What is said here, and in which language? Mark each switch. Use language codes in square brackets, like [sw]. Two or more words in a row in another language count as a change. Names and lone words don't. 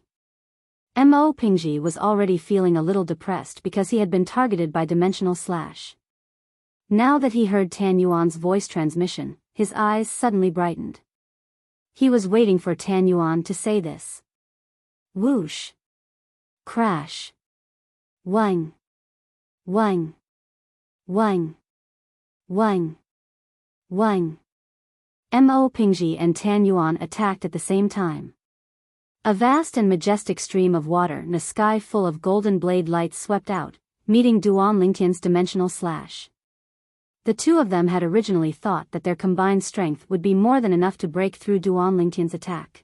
[en] Mo Pingji was already feeling a little depressed because he had been targeted by dimensional slash. Now that he heard Tan Yuan's voice transmission, his eyes suddenly brightened. He was waiting for Tan Yuan to say this. Whoosh! Crash! Wang! Wang! Wang! Wang! Wang! Mo Pingji and Tan Yuan attacked at the same time. A vast and majestic stream of water in a sky full of golden blade lights swept out, meeting Duanling Tian's dimensional slash. The two of them had originally thought that their combined strength would be more than enough to break through Duanling Tian's attack.